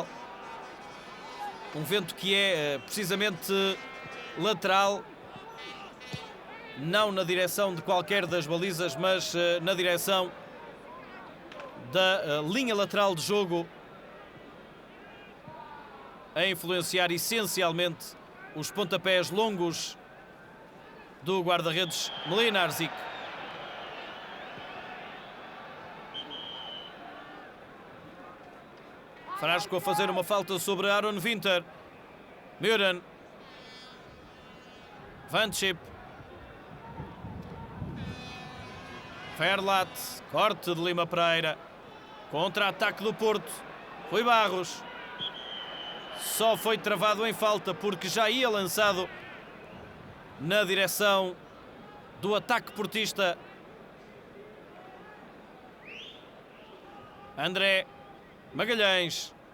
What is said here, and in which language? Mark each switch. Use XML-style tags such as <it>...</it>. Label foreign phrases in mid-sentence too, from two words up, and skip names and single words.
<pt>Um vento que é precisamente lateral, não na direção de qualquer das balizas, mas na direção da linha lateral de jogo, a influenciar essencialmente os pontapés longos do guarda-redes Mlinarzic. Frasco a fazer uma falta sobre Aaron Winter. Muren. Vanchip. Verlat. Corte de Lima Pereira. Contra-ataque do Porto. Rui Barros. Só foi travado em falta porque já ia lançado na direção do ataque portista. André Magalhães.</pt>